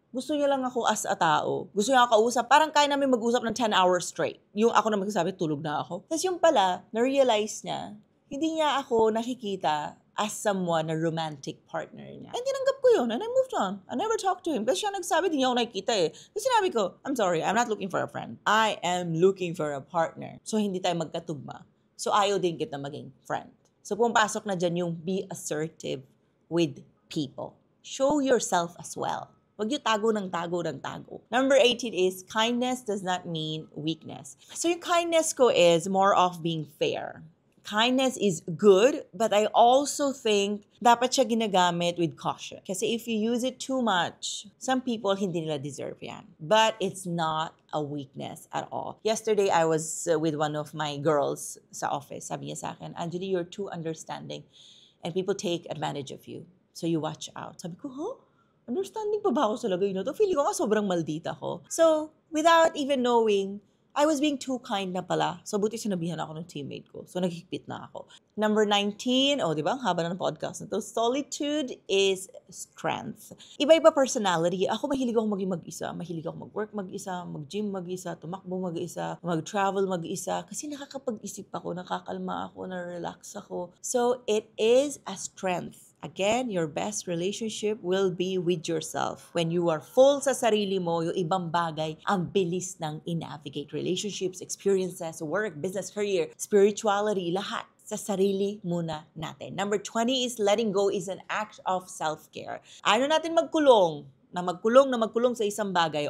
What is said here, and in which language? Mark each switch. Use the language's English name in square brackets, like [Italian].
[Filipino] Gusto niya lang ako as a tao. Gusto niya ako kausap. Parang kaya namin mag-usap ng 10 hours straight. Yung ako na magsasabi, tulog na ako. Tapos yung pala, na-realize niya, hindi niya ako nakikita as someone, a romantic partner niya. [English] And [Filipino] tinanggap ko yun, [English] and I moved on. I never talked to him. [Filipino] Kasi siya nagsabi, di niya ako nakikita eh. Kasi sinabi ko, [English] I'm sorry, I'm not looking for a friend. I am looking for a partner. [Filipino] So, hindi tayo magkatugma. So, ayaw din kita maging friend. So, pumapasok na dyan yung [English] be assertive with people. Show yourself as well. [Filipino] Huwag yung tago ng tago ng tago. [English] Number 18 is, kindness does not mean weakness. So, yung kindness ko is more of being fair. Kindness is good, but I also think [Filipino] dapat siya ginagamit [English] with caution. Kasi if you use it too much, some people [Filipino] hindi nila deserve yan. [English] But it's not a weakness at all. Yesterday, I was with one of my girls sa office. [Filipino] Sabi niya sa akin, [English] Angeli, you're too understanding and people take advantage of you. So you watch out. [Filipino] Sabi ko, huh? Understanding pa ba ako sa lagay na to? Feeling ko nga sobrang maldita ko. [English] So, without even knowing, I was being too kind na pala. [Filipino] So, buti sinabihan ako ng teammate ko. So, naghigpit na ako. Number 19, di ba? Ang haba na ng podcast na to. [English] Solitude is strength. [Filipino] Iba-iba personality. Ako mahilig ako maging mag-isa. Mahilig ako mag-work mag-isa, mag-gym mag-isa, tumakbo mag-isa, mag-travel mag-isa. Kasi nakakapag-isip ako, nakakalma ako, na-relax ako. [English] So, it is a strength. Again, your best relationship will be with yourself. When you are full [Filipino] sa sarili mo, yung ibang bagay, ang bilis ng in-navigate relationships, experiences, work, business, career, spirituality, lahat sa sarili muna natin. [English] Number 20 is letting go is an act of self-care. [Filipino] Ayaw natin magkulong sa isang bagay.